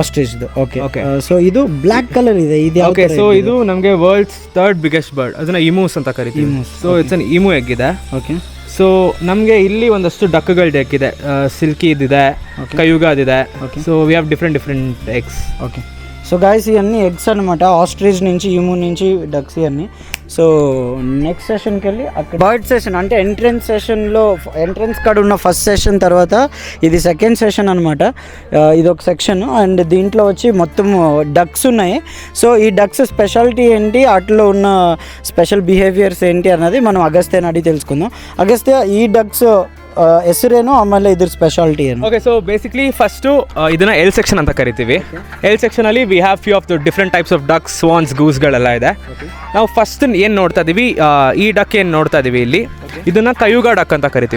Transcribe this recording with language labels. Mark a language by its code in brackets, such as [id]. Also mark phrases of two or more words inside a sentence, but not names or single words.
[kn] ಆಸ್ಟ್ರಿಚ್ದು. [en] okay so [kn] ಇದು [en] black colour [kn] ಇದೆ. ಇದು [en] okay, so [kn] ಇದು ನಮಗೆ [en] world's third biggest bird, [kn] ಅದನ್ನ ಇಮೂಸ್ ಅಂತ ಕರಿತೀವಿ. [en] so it's an emu egg ಇದೆ. ಓಕೆ [kn] ಸೊ ನಮಗೆ ಇಲ್ಲಿ ಒಂದಷ್ಟು ಡಕ್ಗಳು ಡೆಕ್ ಇದೆ, ಸಿಲ್ಕಿ ಇದಿದೆ, ಕಯುಗಾದಿದೆ. [en] so we have different eggs. okay so guys [te] ఇవన్నీ ఎగ్స్ అనమాట, ఆస్ట్రిచ్ నుంచి ఇము నుంచి డక్స్ ఇవన్నీ. సో నెక్స్ట్ సెషన్కి వెళ్ళి అక్కడ [en] bird session [te] అంటే ఎంట్రన్స్ కాడ ఉన్న [en] first session [te] తర్వాత ఇది [en] second session [te] అనమాట. ఇది ఒక సెక్షన్ అండ్ దీంట్లో వచ్చి మొత్తం డక్స్ ఉన్నాయి. సో ఈ డక్స్ స్పెషాలిటీ ఏంటి, వాటిలో ఉన్న [en] special behaviours [te] ఏంటి అన్నది మనం అగస్త్యని అడిగి తెలుసుకుందాం. [kn] అగస్త్య, ఈ డక్స్ ಹೆಸರೇನು, ಆಮೇಲೆ ಇದ್ರ ಸ್ಪೆಷಾಲಿಟಿ ಏನು? [en] okay, so basically first [kn] ಇದನ್ನ [en] L section [kn] ಅಂತ ಕರಿತೀವಿ. ಎಲ್ ಸೆಕ್ಷನಲ್ಲಿ [en] we have few of the different types of ducks, swans, [kn] ಗೂಸ್ಗಳೆಲ್ಲ ಇದೆ. ನಾವು ಫಸ್ಟ್ ಏನು ನೋಡ್ತಾ ಇದೀವಿ, ಈ ಡಕ್ ಏನು ನೋಡ್ತಾ ಇದೀವಿ ಇಲ್ಲಿ, ಇದನ್ನ ಕಯುಗ ಡಕ್ ಅಂತ ಕರಿತೀವಿ.